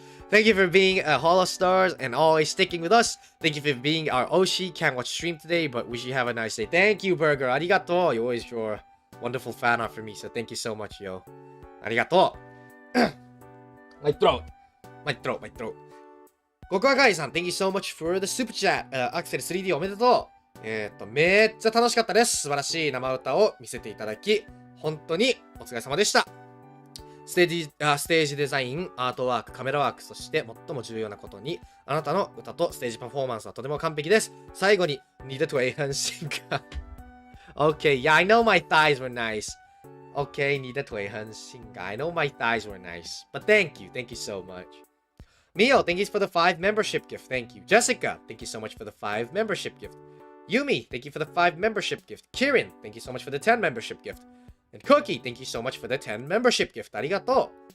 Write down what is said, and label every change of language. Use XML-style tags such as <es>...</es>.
<en>Thank you for being a HOLOSTARS and always sticking with us. Thank you for being our Oshi. Can't watch stream today, but wish you have a nice day. Thank you, Burger. Arigato. You always draw wonderful fan art for me, so thank you so much, yo. Arigato. My throat. My throat. My throat.</en> <ja>ここはガイさん、</ja> <en>Thank you so much for the super chat.</en> <ja>アクセル 3D おめでとう。めっちゃ楽しかったです。素晴らしい生歌を見せていただき、本当にお疲れ様でした。ステージデザイン、アートワーク、カメラワーク、そして最も重要なことに、あなたの歌とステージパフォーマンスはとても完璧です。最後に、2度と英半身が。</ja> <en>Okay, yeah, I know my thighs were nice.</en> <ja>Okay, 2度と英半身が。</ja> <en>I know my thighs were nice. But thank you so much. Mio, thank you for the 5 membership gift. Thank you. Jessica, thank you so much for the 5 membership gift. Yumi, thank you for the 5 membership gift. Kirin, thank you so much for the 10 membership gift. And Cookie, thank you so much for the 10 membership gift. Arigato.</en>